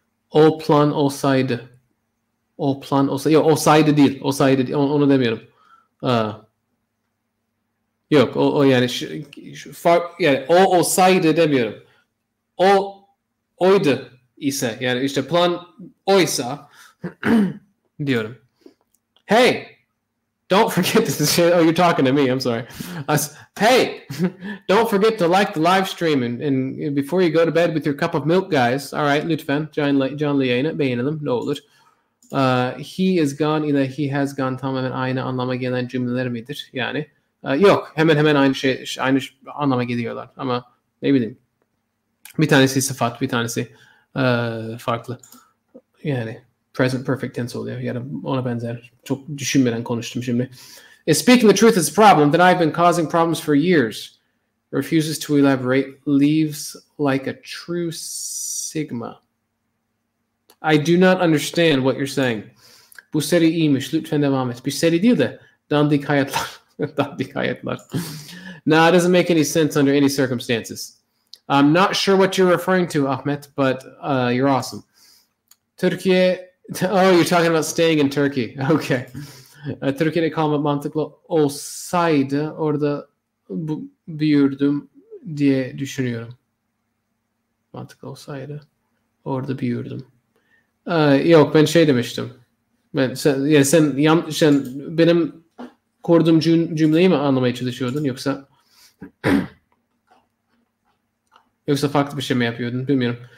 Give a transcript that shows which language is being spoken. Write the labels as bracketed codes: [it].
[tr] O plan olsaydı. O plan olsaydı. Yok, olsaydı değil. Olsaydı değil. Onu demiyorum. Yok, o yani yani o olsaydı demiyorum. O oydu ise, yani işte plan oysa diyorum. [en] Hey, don't forget this. Oh, you're talking to me. I'm sorry. Hey, don't forget to like the live stream and before you go to bed with your cup of milk, guys. All right, [tr] lütfen canlı beğenelim ne olur. He is gone ile he has gone tamamen aynı anlama gelen cümleler midir? Yani yok, hemen aynı anlama geliyorlar ama ne bileyim. Bir tanesi sıfat, bir tanesi farklı. Yani present perfect tense oluyor ya da ona benzer. Çok düşünmeden konuştum şimdi. [en] If speaking the truth is a problem, then I've been causing problems for years. Refuses to elaborate, leaves like a true sigma. I do not understand what you're saying. [tr] Bu seri iyiymiş, lütfen devam et. Bir seri değil de dandik hayatlar. Dandik hayatlar. [en] No, it doesn't make any sense under any circumstances. I'm not sure what you're referring to, Ahmet, but you're awesome. Türkiye, oh, you're talking about staying in Turkey. Okay. [tr] Türkiye'de kalmak mantıklı olsaydı orada büyürdüm diye düşünüyorum. Mantıklı olsaydı orada büyürdüm. Yok, ben şey demiştim. Sen benim kurduğum cümleyi mi anlamaya çalışıyordun yoksa farklı bir şey mi yapıyordun bilmiyorum.